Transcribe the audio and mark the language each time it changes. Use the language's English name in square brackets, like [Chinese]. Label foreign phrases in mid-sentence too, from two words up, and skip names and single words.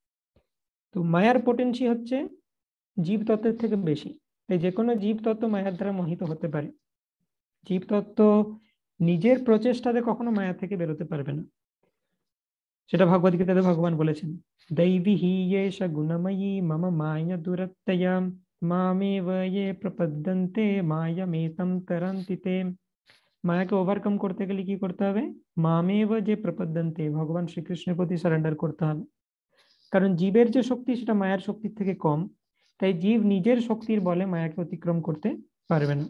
[Bangla] তো মায়ার পোটেন্সি হচ্ছে জীব তত্ত্বের থেকে বেশি, তাই যে কোনো জীব তত্ত্ব মায়ার দ্বারা মোহিত হতে পারে। জীব তত্ত্ব নিজের প্রচেষ্টাতে কখনো মায়া থেকে বেরোতে পারবে না, সেটা ভগবদ গীতাতে ভগবান বলেছেন, [Sanskrit] দৈবী হি এষা গুণময়ী মম মায়া দুরত্যয়া মামেব ये প্রপদ্যন্তে মায়ামেতম তরন্তি তে। [Bangla] মায়াকে ওভারকাম করতে গেলে কি করতে হবে, [Sanskrit] মামেব যে প্রপদ্যন্তে, [Bangla] ভগবান শ্রীকৃষ্ণের প্রতি সারেন্ডার করতে হবে। কারণ জীবের যে শক্তি সেটা মায়ার শক্তির থেকে কম, তাই জীব নিজের শক্তির বলে মায়াকে অতিক্রম করতে পারবে না।